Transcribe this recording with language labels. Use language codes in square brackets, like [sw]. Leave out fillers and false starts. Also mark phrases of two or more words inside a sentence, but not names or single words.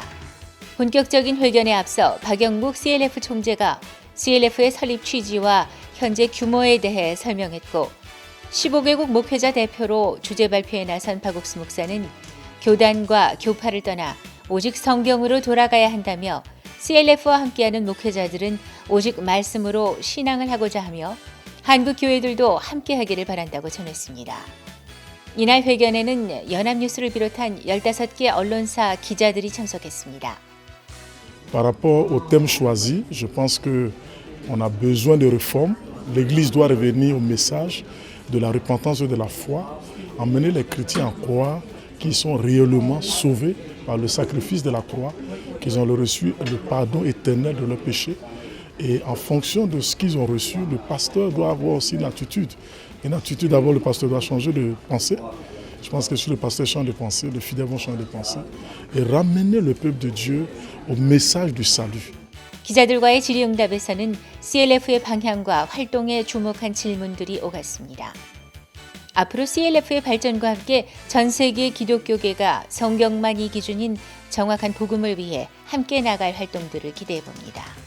[ko] 본격적인 회견에 앞서 박영국 CLF 총재가 CLF의 설립 취지와 현재 규모에 대해 설명했고 15개국 목회자 대표로 주제 발표에 나선 박옥수 목사는 교단과 교파를 떠나 오직 성경으로 돌아가야 한다며 CLF와 함께하는 목회자들은 오직 말씀으로 신앙을 하고자 하며 한국 교회들도 함께하기를 바란다고 전했습니다. 이날 회견에는 연합뉴스를 비롯한 15개 언론사 기자들이 참석했습니다. [fr] Par rapport au thème choisi, je pense qu'on a besoin de réformes. L'Église doit revenir au message de la repentance et de la foi, emmener les chrétiens à croire qu'ils sont réellement sauvés par le sacrifice de la croix, qu'ils ont reçu le pardon éternel de leurs péchés. Et en fonction de ce qu'ils ont reçu, le pasteur doit avoir aussi une attitude. Une attitude, d'abord, le pasteur doit changer de pensée. Je pense que si le pasteur change de pensée, les fidèles vont changer de pensée et ramener le peuple de Dieu au message du salut. [ko] 기자들과의 질의응답에서는 CLF의 방향과 활동에 주목한 질문들이 오갔습니다. 앞으로 CLF의 발전과 함께 전 세계 기독교계가 성경만이 기준인 정확한 복음을 위해 함께 나갈 활동들을 기대해 봅니다.